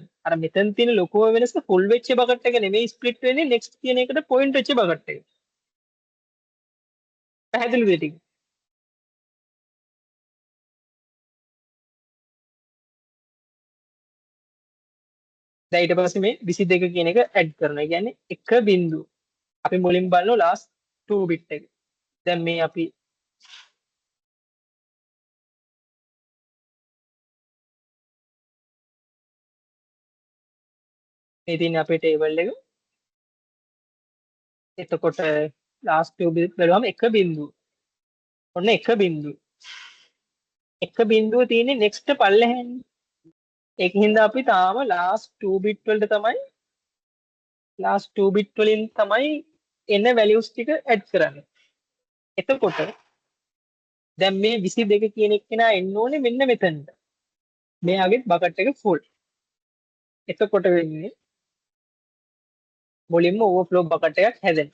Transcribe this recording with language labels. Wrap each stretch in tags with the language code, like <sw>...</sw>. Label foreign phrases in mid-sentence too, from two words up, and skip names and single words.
<si>අර මෙතන තියෙන ලොකුම වෙනස ෆුල් වෙච්ච බකට් එක නෙමෙයි ස්ප්ලිට් වෙන්නේ next කියන එකට පොයින්ට් වෙච්ච බකට් එක. පැහැදිලිද ටික? දැන් ඊට පස්සේ මේ 22 කියන එක ඇඩ් කරනවා. ඒ කියන්නේ එක බිංදුව. අපි මුලින් බලනවා</si> <en>last 2 bit</en> <si>එක. දැන් මේ අපි මේ තියෙන අපේ table එක. එතකොට</si> <en>last 2 bit</en> <si>බලුවම එක බිංදුව. ඔන්න එක බිංදුව. එක බිංදුව තියෙන්නේ next පල්ලෙහානේ. ඒකින්ද අපි තාම</si> <en>last 2 bit</en> <si>වලට තමයි</si> <en>last 2 bit</en> <si>වලින් තමයි එන values ටික add කරන්නේ. එතකොට දැන් මේ 22 කියන එක්කෙනා එන්න ඕනේ මෙන්න මෙතනට. මෙයාගේ බකට් එක full. එතකොට වෙන්නේ මුලින්ම overflow බකට් එකක් හැදෙනවා.</si>